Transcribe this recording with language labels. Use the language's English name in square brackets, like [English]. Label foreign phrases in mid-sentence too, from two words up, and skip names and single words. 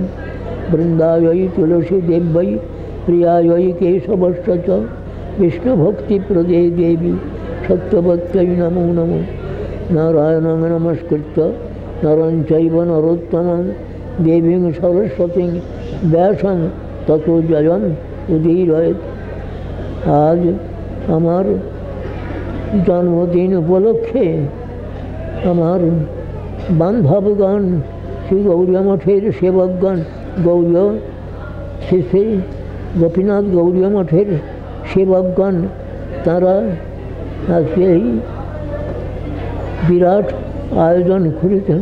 [Sanskrit] वृंदायै तुलसी देव्यै प्रियायै केशवश्च च विष्णुभक्तिप्रदे देवी सत्यवत्यै नमो नमः। नारायणं नमस्कृत्य नरं चैव नरोत्तमं देवीं सरस्वतीं व्यासं ततो जयं उदीरयेत्। [Bangla] आज আমার জন্মদিন উপলক্ষে আমার বান্ধবগণ শ্রী গৌরীয় মঠের সেবকগণ গৌরীয় শ্রী শ্রী গোপীনাথ গৌরীয় মঠের সেবকগণ তারা আজকে এই বিরাট আয়োজন করেছেন।